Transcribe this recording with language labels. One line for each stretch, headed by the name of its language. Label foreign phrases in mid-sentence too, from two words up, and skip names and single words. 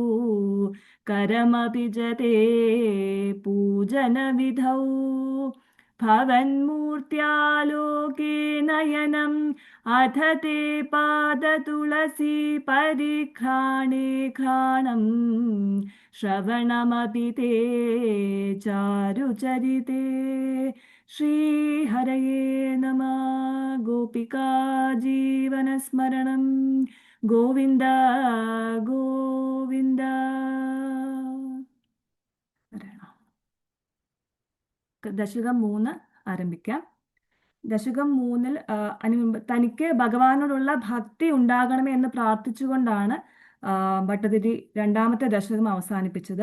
Sanskrit: करमपि जते पूजनविधौ भवन्मूर्त्यालोके नयनम् अथ ते पादतुलसी परिघ्राणे घ्राणम् श्रवणमपि ते चारुचरिते श्रीहरये नमः गोपिका जीवनस्मरणं गोविन्द गोविन्द
Malayalam: ദശകം 3 ആരംഭിക്കാം. ദശകം 3-ൽ തനിക്ക് ഭഗവാനോടുള്ള ഭക്തി ഉണ്ടാകണമേ എന്ന് പ്രാർത്ഥിച്ചുകൊണ്ടാണ് ഭട്ടതിരി രണ്ടാമത്തെ ദശകം അവസാനിപ്പിച്ചത്.